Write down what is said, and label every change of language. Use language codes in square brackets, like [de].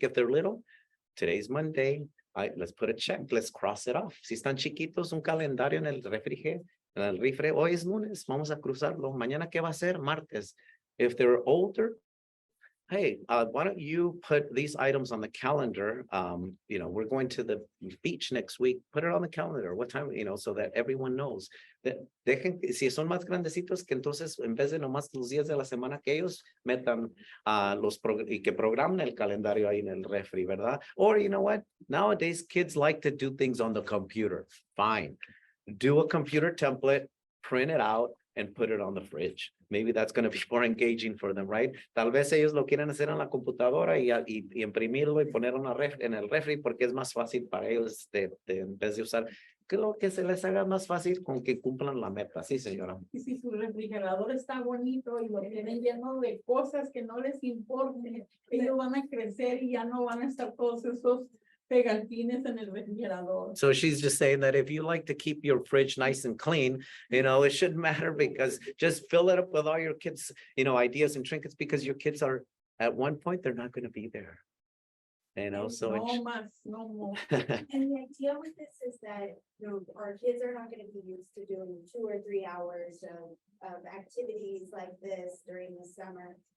[en] If they're little, today's Monday, let's put a check, let's cross it off. [es] Si están chiquitos, un calendario en el refri, hoy es lunes, vamos a cruzarlo. Mañana, ¿qué va a ser? Martes. [en] If they're older, hey, why don't you put these items on the calendar? We're going to the beach next week. Put it on the calendar. What time, so that everyone knows. [es] Dejen, si son más grandecitos, que entonces en vez de nomás los días de la semana que ellos metan y que programen el calendario ahí en el refri, ¿verdad? [en] Or you know what? Nowadays, kids like to do things on the computer. Fine. Do a computer template, print it out, and put it on the fridge. Maybe that's going to be more engaging for them, right? [es] Tal vez ellos lo quieran hacer en la computadora y imprimirlo y poner en el refri porque es más fácil para ellos en vez de usar que lo que se les haga más fácil con que cumplan la meta. Sí, señora. Y si su refrigerador está bonito y lo tienen lleno de cosas que no les importen, ellos van a crecer y ya no van a estar todos esos pegantines en el refrigerador. [en] So she's just saying that if you like to keep your fridge nice and clean, it shouldn't matter, because just fill it up with all your kids, ideas and trinkets, because your kids are at one point, they're not going to be there. So no more. And the idea with this is that our kids are not going to be used to doing 2 or 3 hours of activities like this during the summer.